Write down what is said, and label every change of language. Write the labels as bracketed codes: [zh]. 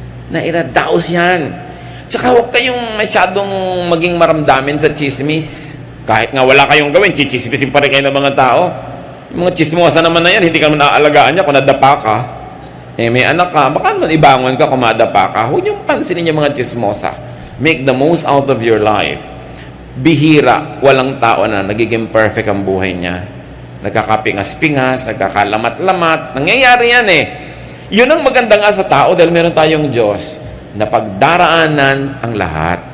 [tl] Nairadaos yan. Tsaka huwag kayong masyadong maging maramdamin sa chismis. Kahit nga wala kayong gawin, chichismisin pa rin kayo ng mga tao. Yung mga chismosa naman na yan, hindi ka naman naaalagaan niya kung nadapa ka. May anak ka, baka naman ibangon ka kung madapa ka. Huwag niyong pansinin yung mga chismosa. [en] Make the most out of your life. [tl] Bihira, walang tao na nagiging perfect ang buhay niya. Nagkakapingas-pingas, nagkakalamat-lamat. Nangyayari yan Yun ang maganda nga sa tao dahil meron tayong Diyos na pagdaraanan ang lahat.